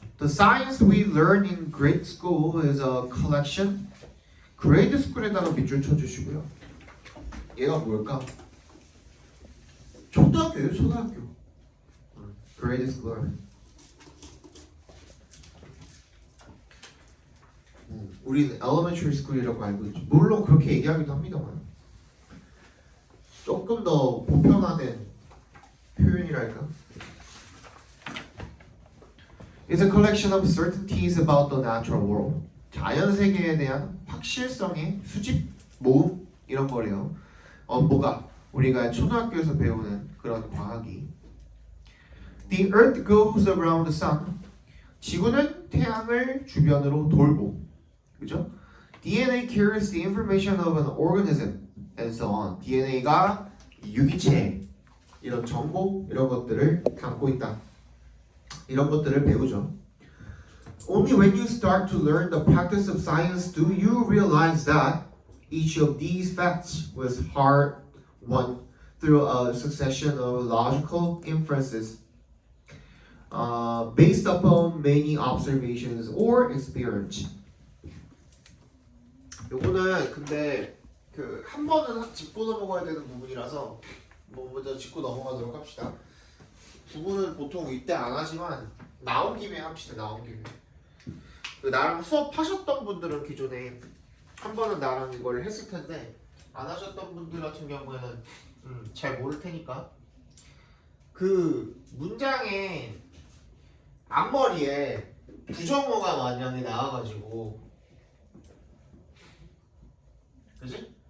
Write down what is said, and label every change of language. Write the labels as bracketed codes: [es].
[en] The science we learn in grade school is a collection. [ko] grade school에다가 밑줄 쳐주시고요. 얘가 뭘까? 초등학교예요, 초등학교. grade school. 우리는 elementary school이라고 알고 있죠. 물론 그렇게 얘기하기도 합니다만 조금 더 보편화된 표현이랄까? [en] is a collection of certainties about the natural world. [ko] 자연 세계에 대한 확실성의 수집, 모음 이런 거래요. 뭐가 우리가 초등학교에서 배우는 그런 과학이. [en] The Earth goes around the sun. [ko] 지구는 태양을 주변으로 돌고, 그죠? [en] DNA carries the information of an organism and so on. [ko] DNA가 유기체 이런 정보 이런 것들을 담고 있다. 이런 것들을 배우죠. [en] Only when you start to learn the practice of science do you realize that each of these facts was hard won through a succession of logical inferences based upon many observations or experience. [ko] 요거는 근데 그 한 번은 짚고 넘어가야 되는 부분이라서 뭐 먼저 짚고 넘어가도록 합시다. 부분은 보통 이때 안 하지만 나온 김에 합시다. 나온 김에. 그 나랑 수업하셨던 분들은 기존에 한 번은 나랑 이걸 했을 텐데 안 하셨던 분들 같은 경우에는 잘 모를 테니까 그 문장의 앞머리에 부정어가 만약에 나와가지고 그지?